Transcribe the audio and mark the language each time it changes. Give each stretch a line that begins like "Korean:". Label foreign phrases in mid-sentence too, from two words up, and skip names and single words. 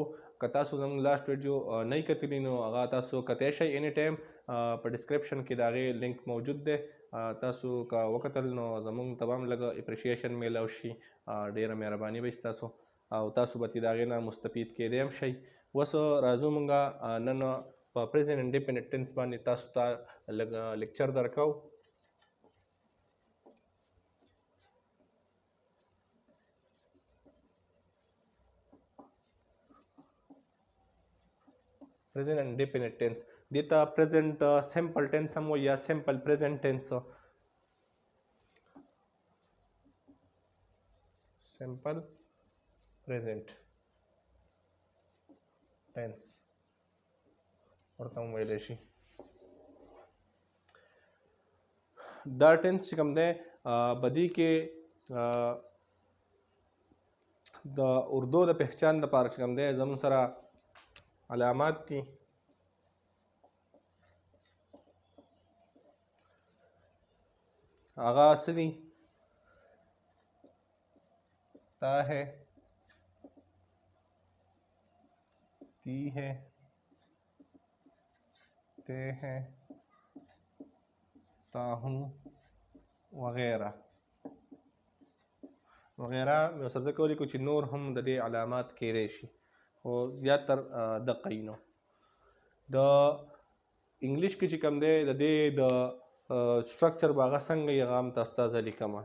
Pashto: که تاسو زموږ
English: last video
Pashto: نه یې کتلی نو هغه تاسو کتی شئ
English: any time,
Pashto: په ډسکرپشن کې د هغې لینک موجود دی. تاسو که وکتل نو زموږ ته به هم لږ اپریشیشن میلاو شي، ډېره مهرباني به ستاسو او تاسو به د هغې نه مستفید کیدی هم شئ. اوس راځو مونږه نن په
English: present indefinite tense
Pashto: باندې تاسو ته لږ لیکچر درکوو.
English: present indefinite tense
Pashto: دې ته
English: present simple tense
Pashto: هم وایي یا
English: simple present tense.
Pashto: simple present tense ورته هم ویلی شي. دا ټینس چې کوم دی بدی کې د اردو د پہچان دپاره چې کوم دی زموږ سره علامات دي. هغه څه دي؟
Urdu: تا ہے، تی ہے، تے ہے، تا ہوں وغیرہ وغیرہ.
Pashto: یو سره کولی کو چې نور هم د دې علامات کیدی شي خو زیاتر دقه یي. نو د انګلیش کې چې کوم دی د دې د سټرکچر به هغه څنګه یي هغه هم تاسو ته زه لیکمه.